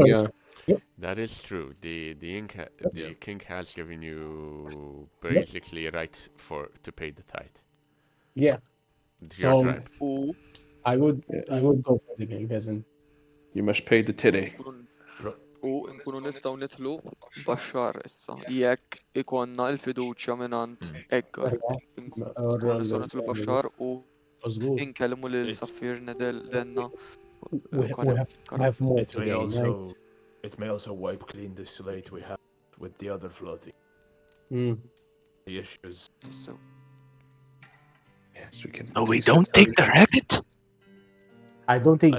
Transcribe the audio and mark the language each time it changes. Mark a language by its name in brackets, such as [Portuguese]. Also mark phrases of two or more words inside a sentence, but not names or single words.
[English] course. Yeah. That is true. The king has given you basically a right to pay the tithe Yeah, to your So- tribe. [Maltese] U [English] I would go for the king, doesn't. You must pay the titty. [Maltese] kun u nkunu nistgħu nidħlu baxxar issa. Jekk ikonna l-fiduċja mingħand Edgar, nkunu nistgħu nidħlu baxxar u [Arabic] مظبوط. [Maltese] inkellmu lil [English] It's- [Maltese] Saffir Denna. [English] We have more It to may gain, also right? it may also wipe clean the slate we have with the other floating the issues. So, Yes, we can. So we don't take the racket? I don't think